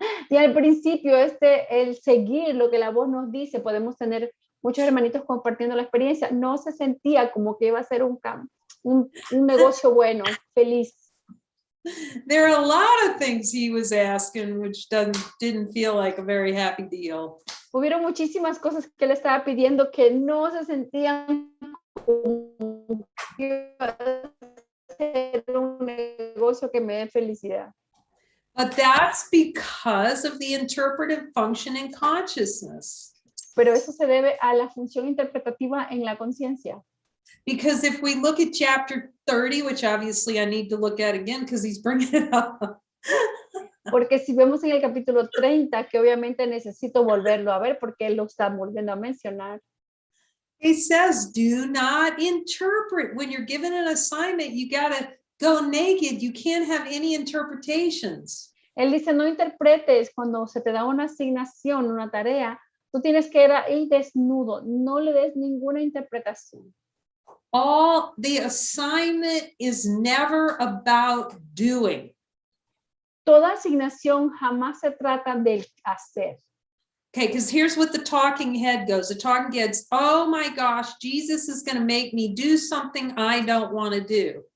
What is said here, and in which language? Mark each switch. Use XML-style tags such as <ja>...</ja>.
<es>Y al principio, el seguir lo que la voz nos dice, podemos tener muchos hermanitos compartiendo la experiencia, no se sentía como que iba a ser un negocio bueno, feliz.</es> <en>There are a lot of things he was asking which didn't feel like a very happy deal.</en> <es>Hubieron muchísimas cosas que él estaba pidiendo que no se sentían como que iba a ser un negocio que me dé felicidad.</es> <en>But that's because of the interpretive function in consciousness.</en> <es>Pero eso se debe a la función interpretativa en la conciencia.</es> <en>Because if we look at chapter 30, which obviously I need to look at again because he's bringing it up.</en> <es>Porque si vemos en el capítulo 30, que obviamente necesito volverlo a ver porque él lo está volviendo a mencionar.</es> <en>He says, do not interpret. When you're given an assignment, you got to go naked. You can't have any interpretations.</en> <es>Él dice, no interpretes cuando se te da una asignación, una tarea. Tú tienes que ir desnudo. No le des ninguna interpretación.</es> <en>All the assignment is never about doing.</en> <es>Toda asignación jamás se trata de hacer.</es> <en>Okay, because here's what the talking head goes. The talking head's, oh my gosh, Jesus is going to make me do something I don't want to do.</en>